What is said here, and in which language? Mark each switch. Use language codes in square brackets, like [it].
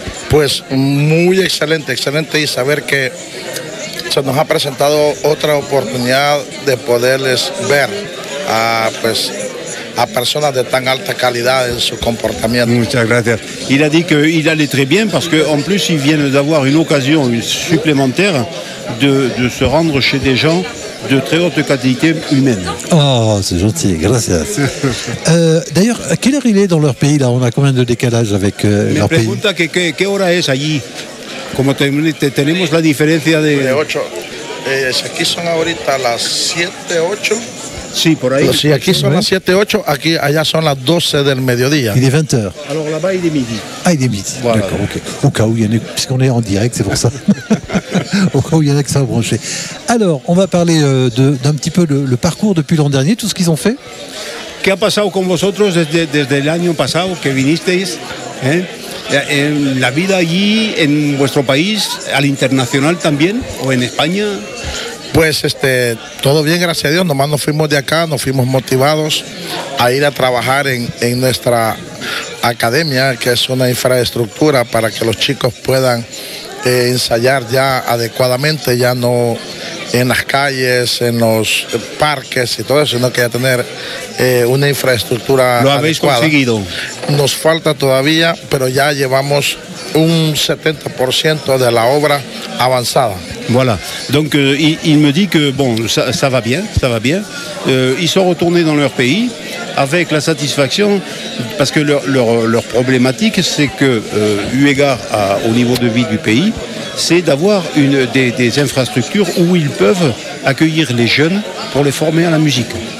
[es] Pues muy excelente, excelente, y saber que se nos ha presentado otra oportunidad de poderles ver a, pues, a personas de tan alta calidad en su comportamiento. Muchas gracias. [fr] Il a dit qu'il allait très bien parce qu'en plus il vient d'avoir une occasion supplémentaire de se rendre chez des gens de très haute qualité humaine. Oh, c'est gentil, gracias. D'ailleurs, à quelle heure il est dans leur pays là? On a combien de décalage avec leur pays? [es] Me pregunta que hora es allí. Como tenemos la diferencia de 8. Aquí son ahorita las 7:08. Sí, por ahí. Sí, aquí son las 7:08, aquí allá son las 12 del mediodía. [fr] Il est 20h. Alors là-bas il est midi. Ah, il est midi. Voilà. D'accord, OK. Au cas où il y en a, puisqu'on est en direct, c'est pour ça. Au cas où il y en a qui sont branchés. Alors, on va parler d'un petit peu le parcours depuis l'an dernier, tout ce qu'ils ont fait. [es] ¿Qué ha pasado con vosotros desde el año pasado que vinisteis, en la vida allí en vuestro país, al internacional también o en España? Pues todo bien, gracias a Dios. Nomás nos fuimos de acá, nos fuimos motivados a ir a trabajar en nuestra academia, que es una infraestructura para que los chicos puedan ensayar ya adecuadamente, ya no en las calles, en los parques y todo eso, sino que ya tener una infraestructura adecuada. ¿Lo habéis conseguido? Nos falta todavía, pero ya llevamos un 70% de la obra avanzada. [fr] Voilà. Donc il me dit que bon, ça va bien, ça va bien. Ils sont retournés dans leur pays avec la satisfaction, parce que leur problématique, c'est que eu égard au niveau de vie du pays, c'est d'avoir des infrastructures où ils peuvent accueillir les jeunes pour les former à la musique.